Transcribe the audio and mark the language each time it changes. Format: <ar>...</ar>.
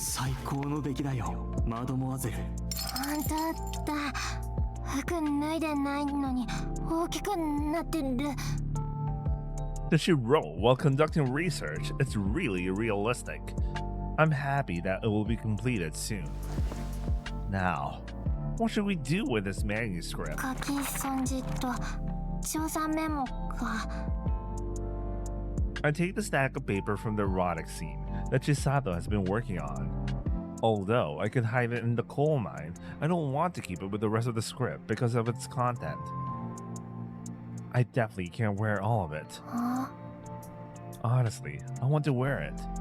<ja>最高の出来だよ、マドモアゼル。本当だ。服脱いでないのに大きくなってる。</ja> <en>That she wrote while conducting research, it's really realistic. I'm happy that it will be completed soon. Now, what should we do with this manuscript?</en> <ja>書き損じと調査メモか。</ja> <en>I take the stack of paper from the erotic scene that Chisato has been working on. Although I could hide it in the coal mine, I don't want to keep it with the rest of the script because of its content. I definitely can't wear all of it. Honestly, I want to wear it.</en>